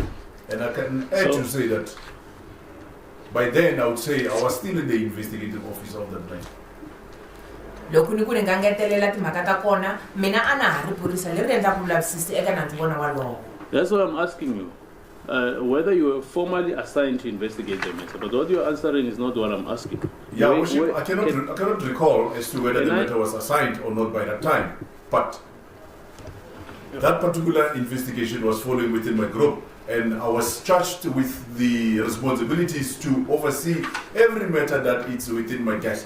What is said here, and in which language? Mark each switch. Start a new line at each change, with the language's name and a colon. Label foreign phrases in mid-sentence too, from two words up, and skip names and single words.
English: And I can add to say that by then I would say I was still in the investigative office of that night.
Tsonga: Loko ni ku ni nga ngetelela timhaka ta kona mina a na ha ri phorisa leri endlaka vulavisisi eka nandzu wona walowo.
English: That's what I'm asking you. Whether you were formally assigned to investigate the matter, but what you're answering is not what I'm asking. Yeah, I cannot recall as to whether the matter was assigned or not by that time, but that particular investigation was following within my group, and I was charged with the responsibilities to oversee every matter that is within my desk.